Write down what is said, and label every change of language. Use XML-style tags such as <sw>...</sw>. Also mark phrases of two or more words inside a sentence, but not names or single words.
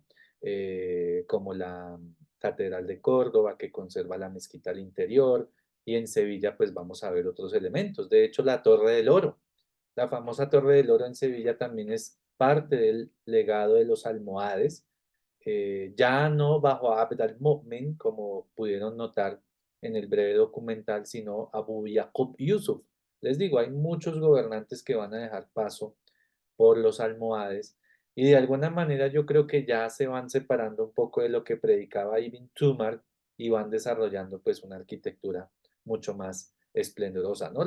<es>Como la Catedral de Córdoba, que conserva la mezquita al interior, y en Sevilla pues vamos a ver otros elementos. De hecho, la Torre del Oro, la famosa Torre del Oro en Sevilla también es parte del legado de los almohades, ya no bajo Abd al-Mu'min, como pudieron notar en el breve documental, sino Abu Yaqub Yusuf. Les digo, hay muchos gobernantes que van a dejar paso por los almohades y de alguna manera yo creo que ya se van separando un poco de lo que predicaba Ibn Tumar y van desarrollando pues una arquitectura mucho más esplendorosa, ¿no?</es>